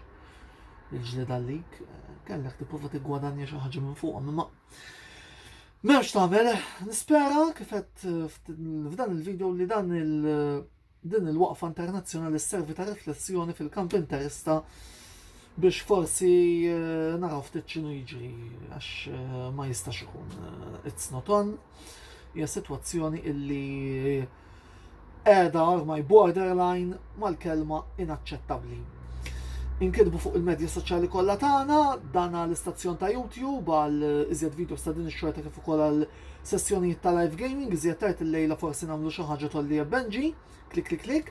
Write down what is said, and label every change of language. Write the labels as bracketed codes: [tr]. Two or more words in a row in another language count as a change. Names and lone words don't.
[mt] Il-ġlida l-lig kellek tipprova tiggwadanja xi ħaġa minn fuqhom, imma m'hemmx tagħmel. Nispera kif qed f'dan il-video li din il-waqfa internazzjonali sservi ta' riflessjoni fil-kamp interista biex forsi naraw ftit x'inhu jiġri għax ma jistax ikun [en] it's not on. [mt] Hija sitwazzjoni illi qiegħda ormai borderline mal-kelma inaċċettabbli. Inkidbu fuq il-medja soċjali kollha tagħna, dana l-istazzjon ta' YouTube għal iżjed videos ta' din ix-xorta kif ukoll għal sessjonijiet ta' live gaming, iżjed tard il-lejla forsi nagħmlu xi ħaġa tolli Benji, klik.